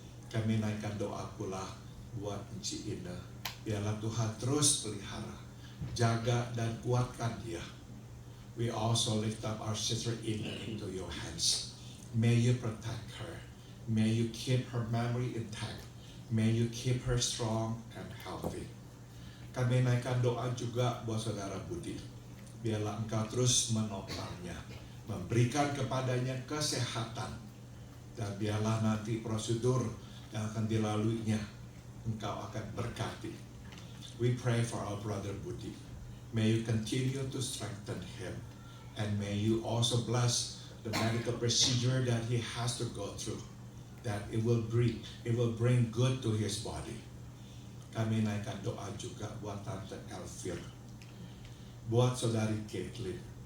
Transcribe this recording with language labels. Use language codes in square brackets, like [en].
[id] Kami naikkan doa pula buat Enci Ina. Biarlah Tuhan terus pelihara, jaga dan kuatkan dia. [en] We also lift up our sister Ina into your hands. May you protect her. May you keep her memory intact. May you keep her strong and healthy. [id] Kami naikkan doa juga buat saudara Budi. Biarlah Engkau terus menopangnya, memberikan kepadanya kesehatan, dan biarlah nanti prosedur yang akan dilaluinya Engkau akan berkati. [en] We pray for our brother Budi. May you continue to strengthen him, and may you also bless the medical procedure that he has to go through, that it will bring good to his body. [id] Kami naikkan doa juga buat Tante Elvir, buat saudari Caitlin.